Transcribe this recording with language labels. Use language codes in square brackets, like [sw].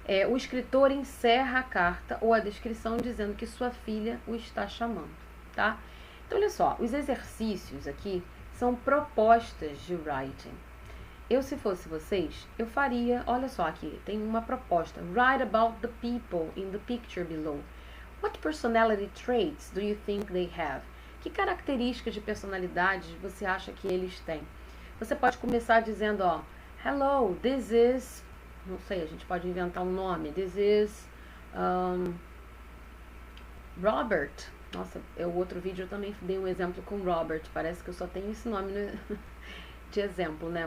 [pt] O escritor encerra a carta ou a descrição dizendo que sua filha o está chamando, tá? Então olha só, os exercícios aqui são propostas de [en] writing. [pt] Eu, se fosse vocês, eu faria, olha só aqui, tem uma proposta. [en] Write about the people in the picture below. What personality traits do you think they have? [pt] Que características de personalidade você acha que eles têm? Você pode começar dizendo, ó, [en] hello, this is, [pt] não sei, a gente pode inventar um nome. [en] This is Robert. [pt] Nossa, o outro vídeo eu também dei um exemplo com Robert. Parece que eu só tenho esse nome de exemplo, né?